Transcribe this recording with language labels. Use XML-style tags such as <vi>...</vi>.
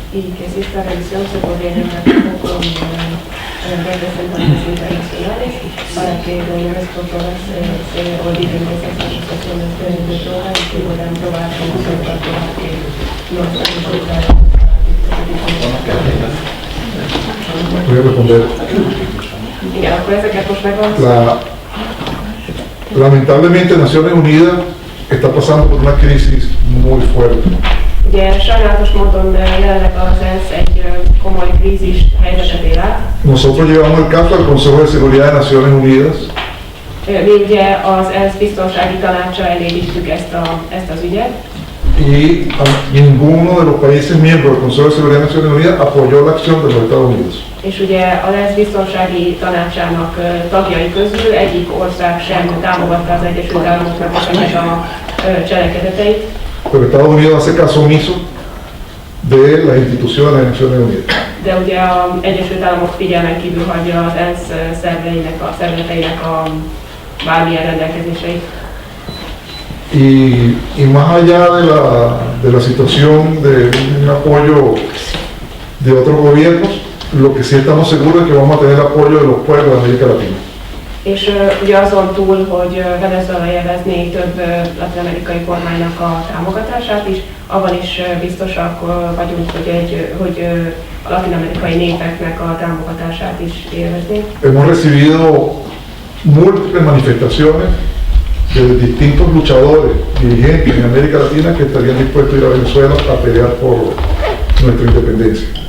<es>Y que si esta revisión se podría llevar a cabo con representantes internacionales para que de una vez por todas se olviden de esas asociaciones de droga y que puedan probar como se va a probar que no están involucrados. Voy a responder.</es> <hu>Igen, akkor ezeket most megvan.</hu> <es>Lamentablemente Naciones Unidas está pasando por una crisis muy fuerte.</es> <hu>Ugye sajnálatos módon jelenleg az ENSZ egy komoly krízis helyzetet él át.</hu> <es>Nosotros llevamos el caso al Consejo de Seguridad de Naciones Unidas.</es> <hu>Mi ugye az ENSZ biztonsági tanácsa elé vittük ezt az ügyet.</hu> <es>Y ninguno de los países miembros del Consejo de Seguridad de Naciones Unidas apoyó la acción de los Estados Unidos.</es> <hu>És ugye az ENSZ biztonsági tanácsának tagjai közül egyik ország sem támogatta az Egyesült Államoknak ezeket a cselekedeteit.</hu> <es>Pero Estados Unidos hace caso omiso de las instituciones de Naciones Unidas.</es> <hu>De ugye az Egyesült Államok figyelmen kívül hagyja az ENSZ szervezeteinek a bármilyen rendelkezéseit.</hu> <es>Y más allá de la situación de un apoyo de otros gobiernos, lo que sí estamos seguros es que vamos a tener apoyo de los pueblos de América Latina.</es> <hu>És ugye azon túl, hogy Venezuela élvezné több latin-amerikai kormánynak a támogatását is, abban is biztosak vagyunk, hogy a latin-amerikai népeknek a támogatását is élveznék.</hu> <es>Hemos recibido múltiples manifestaciones de distintos luchadores, dirigentes en América Latina que estarían dispuestos a ir a Venezuela a pelear por nuestra independencia.</es>